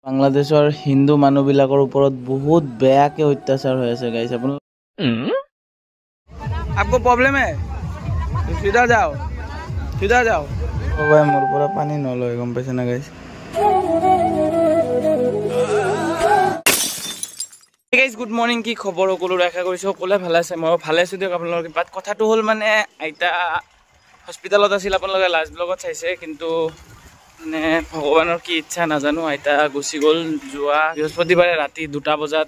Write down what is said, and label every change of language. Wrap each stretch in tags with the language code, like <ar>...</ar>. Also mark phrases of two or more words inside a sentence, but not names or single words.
<as>বাংলাদেশৰ হিন্দু মানুহবিলাকৰ ওপৰত বহুত বেয়াকে অত্যাচাৰ হৈ আছে গাইস। আপোনালোক</as> <hi>आपको प्रॉब्लम है सीधा जाओ भाई</hi> <as>मोर পৰা পানী নলয় গম পাইছে না গাইস। গাইস</as> <en>good morning,</en> <as>কি খবৰ সকলো? আশা কৰিছো সকলোৱে ভালে আছে, মই ভালে আছো দিয়ক। আপোনালোকৰ বাত কথাটো হ'ল মানে আইতা হস্পিটালত আছিল, আপোনালোকে লাষ্ট ব্লগত চাইছে, কিন্তু মানে ভগৱানৰ কি ইচ্ছা নাজানো, আইতা গুচি গ'ল যোৱা বৃহস্পতিবাৰে ৰাতি 2টা বজাত।</as>